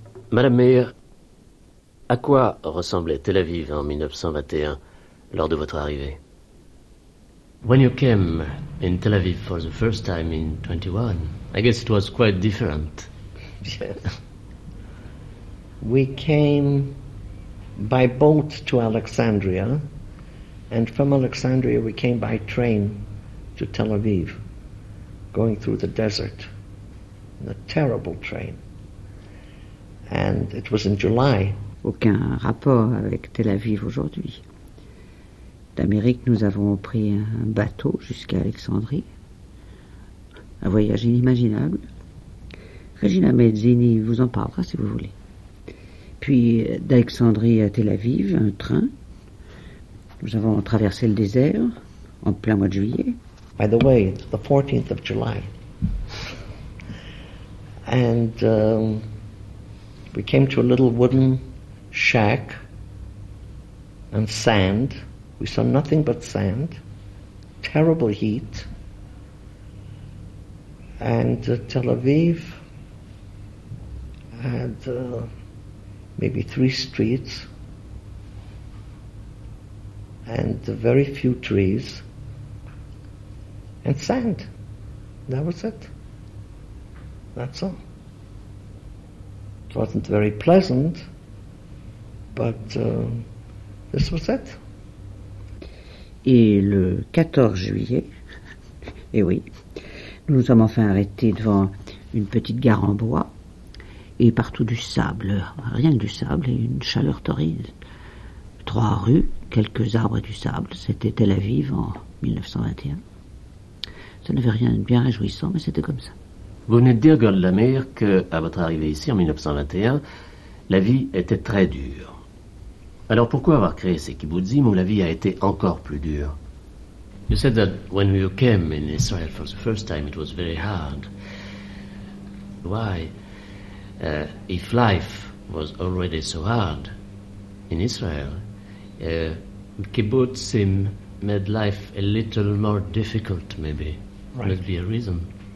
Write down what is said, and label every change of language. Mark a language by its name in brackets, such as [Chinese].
[French] Madame Meir, à quoi ressemblait Tel Aviv en 1921, lors de votre arrivée? [English] When you came in Tel Aviv for the first time in 21, I guess it was quite different. Yes. We came by boat to Alexandria, and from Alexandria we came by train to Tel Aviv, going through the desert, in the terrible train. And it was in July. [French] Aucun rapport avec Tel Aviv aujourd'hui. D'Amérique, nous avons pris un bateau jusqu'à Alexandrie. Un voyage inimaginable. Regina Mezzini vous en parlera si vous voulez. Puis d'Alexandrie à Tel Aviv, un train. Nous avons traversé le désert en plein mois de juillet. [English] By the way, it's the 14th of July. And we came to a little wooden shack and sand. We saw nothing but sand, terrible heat. And Tel Aviv had maybe three streets and very few trees and sand. That was it. That's all. It wasn't very pleasant, but this was it. [French] Et le 14 juillet, eh oui, nous sommes enfin arrêtés devant une petite gare en bois et partout du sable, rien que du sable et une chaleur torride. Trois rues, quelques arbres et du sable, c'était Tel Aviv en 1921. Ça n'avait rien de bien réjouissant, mais c'était comme ça. Vous venez de dire, Goldlamer, qu'à votre arrivée ici en 1921, la vie était très dure. Alors pourquoi avoir créé ces kibbutzim où la vie a été encore plus dure? [English] You said that when you came in Israel for the first time, it was very hard. Why? If life was already so hard in Israel, kibbutzim made life a little more difficult, maybe. Right. Must be a reason.